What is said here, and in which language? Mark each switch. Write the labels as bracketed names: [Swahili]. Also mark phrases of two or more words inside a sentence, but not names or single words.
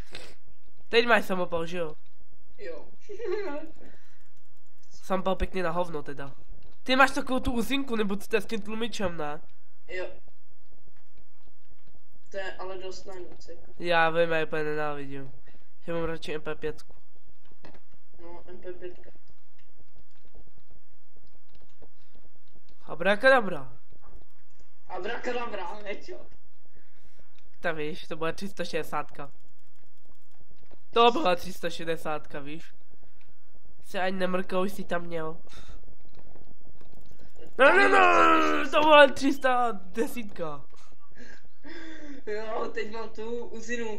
[Czech] Teď máš samopal, že jo? Jo. Samopal pěkně na hovno teda. Ty máš takovou tu uzinku, nebo co to je s tím tlumičem, ne? Jo. To je ale dost na nic, jako. Já vím, já úplně nenávidím. Já mám radši MP5. No, MP5. Abrakadabra. Abrakadabra, nečo. Tak víš, to byla 360. To byla 360, víš. Se ani nemrkal, už jsi tam měl. No, to byla 310. Jo, teď mám tu uzinu.